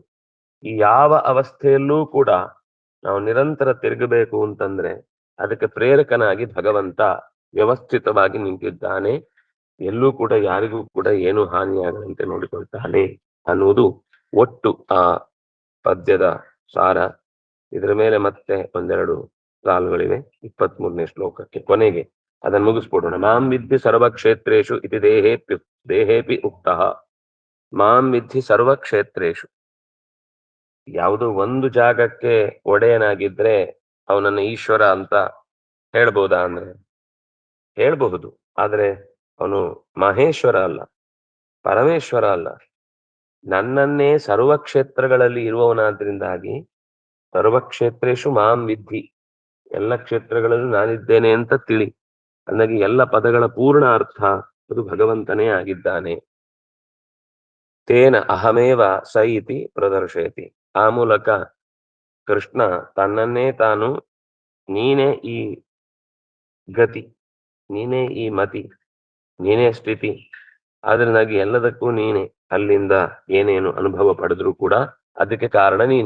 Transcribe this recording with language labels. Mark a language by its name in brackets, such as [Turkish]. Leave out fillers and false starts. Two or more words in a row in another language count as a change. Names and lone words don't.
[Kannada] ಈ ಯಾವ ಅವಸ್ಥೆಯಲ್ಲೂ ಕೂಡ ನಾವು ನಿರಂತರ ತಿರುಗಬೇಕು ಅಂತಂದ್ರೆ ಅದಕ್ಕೆ ಪ್ರೇರಕನಾಗಿ ಭಗವಂತ ವ್ಯವಸ್ಥಿತವಾಗಿ ನಿಂತಿದ್ದಾನೆ. ಎಲ್ಲೂ ಕೂಡ ಯಾರಿಗೂ ಕೂಡ ಏನು ಹಾನಿಯಾಗದಂತೆ ನೋಡಿಕೊಳ್ತಾನೆ ಅನ್ನುವುದು ಒಟ್ಟು ಆ ಪದ್ಯದ ಸಾರ. ಇದರ ಮೇಲೆ ಮತ್ತೆ ಒಂದೆರಡು ಸಾಲುಗಳಿವೆ 23ನೇ ಶ್ಲೋಕಕ್ಕೆ. ಕೊನೆಗೆ ಅದನ್ನು ಮುಗಿಸ್ಬಿಡೋಣ. [Sanskrit] ಮಾಂ ವಿದ್ಧಿ ಸರ್ವಕ್ಷೇತ್ರೇಶು ಇತಿ ದೇಹೇಪಿ ಉಕ್ತಃ. ಮಾಂ ವಿದ್ಧಿ ಸರ್ವಕ್ಷೇತ್ರೇಶು. [Kannada] ಯಾವುದೋ ಒಂದು ಜಾಗಕ್ಕೆ ಒಡೆಯನಾಗಿದ್ರೆ ಅವನನ್ನ ಈಶ್ವರ ಅಂತ ಹೇಳ್ಬೋದಾ ಅಂದ್ರೆ ಹೇಳ್ಬಹುದು. ಆದ್ರೆ ಅವನು ಮಹೇಶ್ವರ ಅಲ್ಲ, ಪರಮೇಶ್ವರ ಅಲ್ಲ. ನನ್ನನ್ನೇ ಸರ್ವಕ್ಷೇತ್ರಗಳಲ್ಲಿ ಇರುವವನಾದ್ರಿಂದಾಗಿ [Sanskrit] ಸರ್ವಕ್ಷೇತ್ರೇಶು ಮಾಂ ವಿದ್ಧಿ, [Kannada] ಎಲ್ಲ ಕ್ಷೇತ್ರಗಳಲ್ಲೂ ನಾನಿದ್ದೇನೆ ಅಂತ ತಿಳಿ. ಅಂದಾಗಿ ಎಲ್ಲ ಪದಗಳ ಪೂರ್ಣ ಅರ್ಥ ಅದು ಭಗವಂತನೇ ಆಗಿದ್ದಾನೆ. [Sanskrit] ತೇನ ಅಹಮೇವ ಸ ಇತಿ ಪ್ರದರ್ಶಯತಿ. [Kannada] ಆ ಮೂಲಕ ಕೃಷ್ಣ ತನ್ನನ್ನೇ ತಾನು, ನೀನೇ ಈ ಗತಿ, ನೀನೇ ಈ ಮತಿ, ನೀನೇ ಸ್ಥಿತಿ, ಆದ್ರಿಂದಾಗಿ ಎಲ್ಲದಕ್ಕೂ ನೀನೆ. ಅಲ್ಲಿಂದ ಏನೇನು ಅನುಭವ ಪಡೆದ್ರೂ ಕೂಡ ಅದಕ್ಕೆ ಕಾರಣ ನೀನೆ.